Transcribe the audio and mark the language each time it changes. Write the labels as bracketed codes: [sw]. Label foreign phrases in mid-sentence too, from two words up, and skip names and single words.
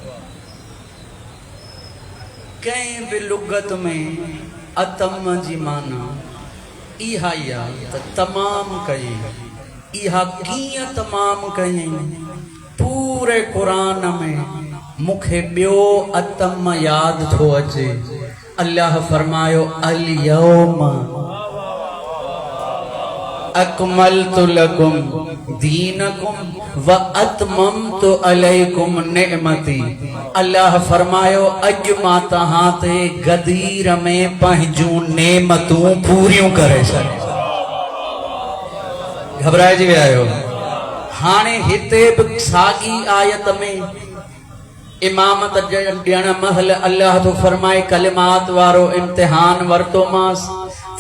[sd] कंहिं बि लुगत में अतम जी माना इहा ई आहे त तमाम कई। इहा कीअं तमाम कई? पूरे क़ुरान में मूंखे ॿियो अतम यादि थो अचे। अल्लाह फरमायो [ar] اليوم أكملت لكم دينكم وأتممت عليكم نعمتي. [sd] अल्लाह फरमायो अॼु मां तहां ते गदीर में पंहिंजूं नेमतूं पूरियूं करे छॾियूं। घबराइजी विया आहियो? हाणे हिते बि साॻी आयत में इमामत ॾियण महल अल्लाह तो फरमाए कलिमात वारो इम्तिहान वरतोमांसि।